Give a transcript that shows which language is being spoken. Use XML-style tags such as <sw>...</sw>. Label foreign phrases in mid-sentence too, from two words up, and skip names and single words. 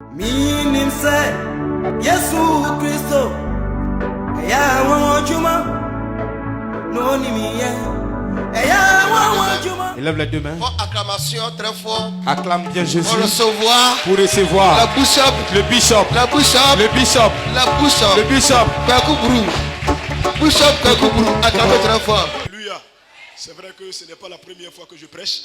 <fr>Minimse Yesu Christo Ya wajuma No ni miye Ya wajuma. Élève les deux mains. Fort acclamation très fort. Acclame bien Jésus. Pour recevoir. Pour recevoir. La bishop. Le bishop. La bishop. Le bishop. La bishop. Le bishop. Kakoubrou. Bishop Kakoubrou. Acclamez très fort. Alléluia. C'est vrai que ce n'est pas la première fois que je prêche.</fr>